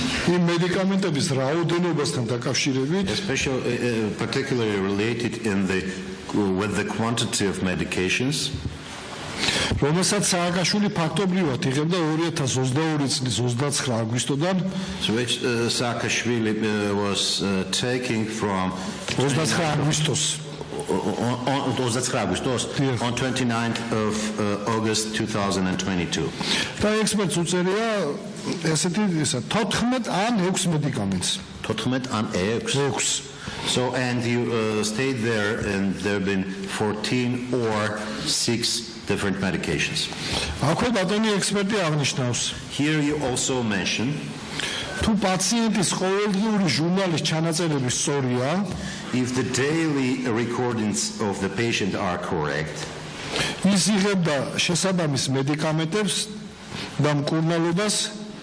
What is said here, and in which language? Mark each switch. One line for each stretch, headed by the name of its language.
Georgian: იმ მედიკამენტების რაოდენობასთან დაკავშირებით,
English: especially particularly related with the quantity of medications,
Georgian: რომელსაც სააკაშვილი ფაქტობრივად იღებდა 2022 წლის 29 აგვისტოდან,
English: which Saakashvili was taking from
Georgian: 29 აგვისტოს
English: on 29th of August 2022.
Georgian: და ექსპერტს უწერია ესეთი 14 ან 6 მედიკამენტს. 14 ან 6.
English: So and you stayed there and there have been 14 or 6 different medications.
Georgian: აქვე ბატონი ექსპერტი აღნიშნავს.
English: Here you also mention
Georgian: თუ პაციენტის ყოველდღიური ჟურნალის ჩანაწერები სწორია,
English: if the daily recordings of the patient are correct,
Georgian: ის იღებდა შესაბამის მედიკამენტებს და მკურნალობას,